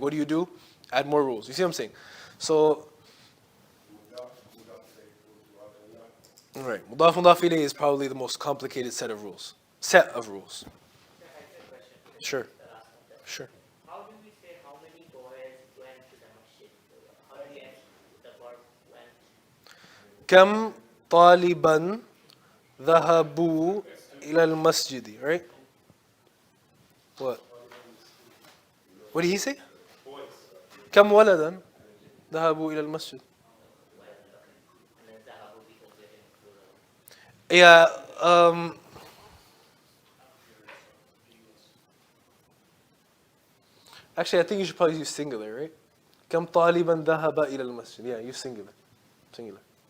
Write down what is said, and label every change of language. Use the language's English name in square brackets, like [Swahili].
[English] What do? Add more rules. You see what I'm saying? So, right. Mudaf ilayh is probably the most complicated set of rules. I have a question. Sure. The last one. Sure. How do we say how many boys went to the masjid? How do we add the verb went? [Arabic] كم طالبا ذهبوا إلى المسجد, right? [English] What? What did he say? [Arabic] كم ولدا ذهبوا إلى المسجد? [English] And then zahabu because we're in plural. Yeah, actually I think you should probably use singular, right? [Arabic] كم طالبا ذهب إلى المسجد. [English] Yeah, use singular. Singular.